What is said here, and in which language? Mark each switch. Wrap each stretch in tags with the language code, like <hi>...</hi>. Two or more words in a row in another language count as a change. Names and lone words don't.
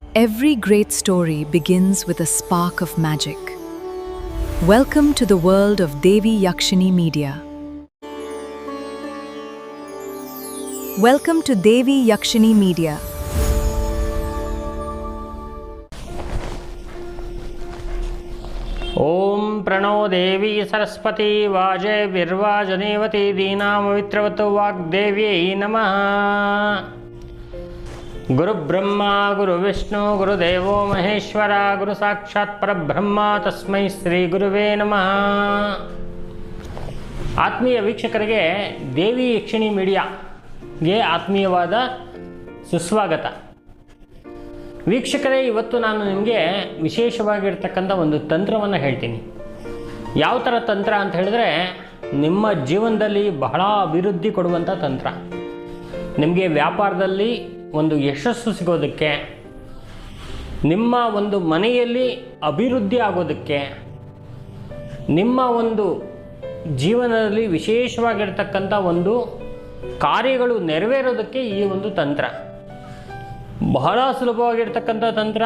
<en>Every great story begins with a spark of magic. Welcome to the world of Devi Yakshini Media. Welcome to Devi Yakshini Media.</en> <sa>ओम प्रणो देवी सरस्वती वाजे विर्वाजनेवती दीनामवित्रवतो वाग्देव्यै नमः। गुरुब्रह्मा गुरुविष्णु गुरुदेवो महेश्वरा गुरु साक्षात् परब्रह्म तस्मै ಶ್ರೀ ಗುರುವೇ ನಮಃ।</sa> <kn>ಆತ್ಮೀಯ ವೀಕ್ಷಕರಿಗೆ ದೇವಿ ಯಕ್ಷಿಣಿ ಮೀಡಿಯಾಗೆ ಆತ್ಮೀಯವಾದ ಸುಸ್ವಾಗತ। ವೀಕ್ಷಕರೇ, ಇವತ್ತು ನಾನು ನಿಮಗೆ ವಿಶೇಷವಾಗಿರ್ತಕ್ಕಂಥ ಒಂದು ತಂತ್ರವನ್ನು ಹೇಳ್ತೀನಿ। ಯಾವ ಥರ ತಂತ್ರ ಅಂತ ಹೇಳಿದ್ರೆ, ನಿಮ್ಮ ಜೀವನದಲ್ಲಿ ಬಹಳ ಅಭಿವೃದ್ಧಿ ಕೊಡುವಂಥ ತಂತ್ರ, ನಿಮಗೆ ವ್ಯಾಪಾರದಲ್ಲಿ ಒಂದು ಯಶಸ್ಸು ಸಿಗೋದಕ್ಕೆ, ನಿಮ್ಮ ಒಂದು ಮನೆಯಲ್ಲಿ ಅಭಿವೃದ್ಧಿ ಆಗೋದಕ್ಕೆ, ನಿಮ್ಮ ಒಂದು ಜೀವನದಲ್ಲಿ ವಿಶೇಷವಾಗಿರ್ತಕ್ಕಂಥ ಒಂದು ಕಾರ್ಯಗಳು ನೆರವೇರೋದಕ್ಕೆ ಈ ಒಂದು ತಂತ್ರ ಬಹಳ ಸುಲಭವಾಗಿರ್ತಕ್ಕಂಥ ತಂತ್ರ।</kn>